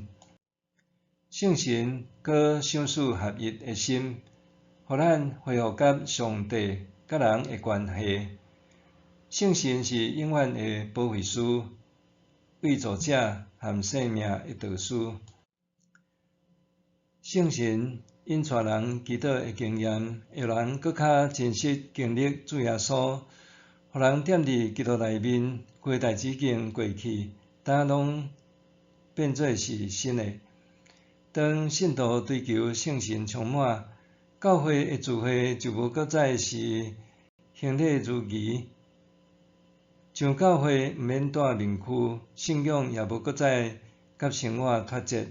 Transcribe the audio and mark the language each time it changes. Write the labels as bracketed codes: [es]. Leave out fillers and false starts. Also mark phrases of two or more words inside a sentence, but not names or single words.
[nan] 圣神搁相似合一的心，互咱恢复甲上帝甲人的关系。圣神是永远的保惠师、为助者和生命的导师。圣神引带人祈祷的经验，会人搁较真实经历主耶稣，互人踮伫基督内面，过代志已经过去，但拢变做是新的。当信徒追求圣神充满，教会的聚会就无搁再是形体如仪，上教会毋免带面躯，信仰也无搁再甲生活脱节。